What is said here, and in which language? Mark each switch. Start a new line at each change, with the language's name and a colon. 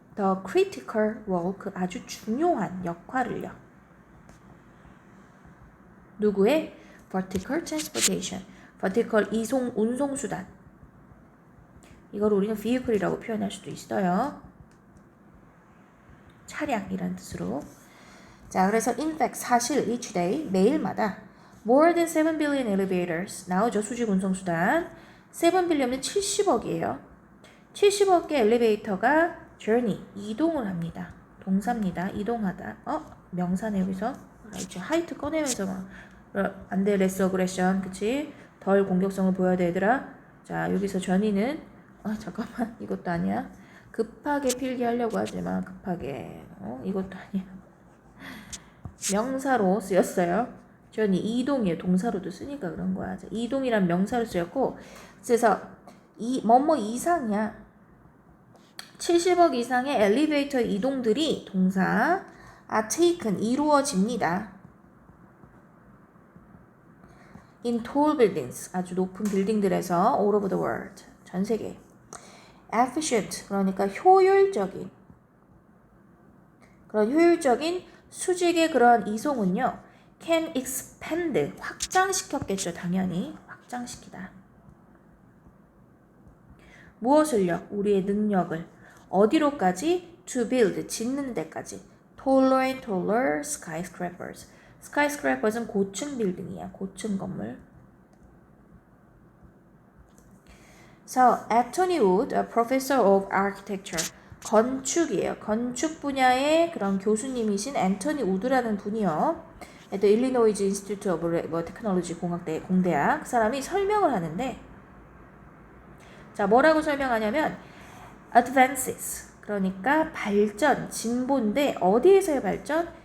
English: The critical role.
Korean: 그 아주 중요한 역할을요. 누구의?
English: vertical transportation.
Korean: vertical 이송, 운송수단. 이걸 우리는 vehicle이라고 표현할 수도 있어요. 차량이란 뜻으로. 자, 그래서 in fact 사실
English: each day
Korean: 매일마다
English: more than 7 billion elevators
Korean: 나오죠. 수직 운송수단 7 billion은 70억이에요. 70억 개 엘리베이터가 journey 이동을 합니다. 동사입니다. 이동하다. 명사네 여기서. 이제 하이트 꺼내면서 막 안돼 레스 어그레션 그치? 덜 공격성을 보여야 돼 얘들아. 자 여기서 journey는 잠깐만 이것도 아니야. 급하게 필기하려고 하지만 급하게 이것도 아니야. 명사로 쓰였어요. journey 이동이에요. 동사로도 쓰니까 그런 거야. 자, 이동이란 명사로 쓰였고 그래서 이 뭐뭐 이상이야. 70억 이상의 엘리베이터 이동들이 동사
English: are taken
Korean: 이루어집니다.
English: in tall buildings
Korean: 아주 높은 빌딩들에서
English: all over the world
Korean: 전 세계. efficient 그러니까 효율적인 그런 효율적인 수직의 그런 이송은요
English: can expand
Korean: 확장시켰겠죠. 당연히 확장시키다. 무엇을요? 우리의 능력을 어디로까지? to build 짓는 데까지.
English: taller and taller skyscrapers.
Korean: skyscrapers는 고층 빌딩이야. 고층 건물.
English: So, Anthony Wood, a professor of architecture.
Korean: 건축이에요. 건축 분야의 그런 교수님이신 앤토니 우드라는 분이요. 또 일리노이즈 인스티튜트 오브 테크놀로지 공학대 공대학 그 사람이 설명을 하는데 자 뭐라고 설명하냐면 advances 그러니까 발전, 진보인데 어디에서의 발전?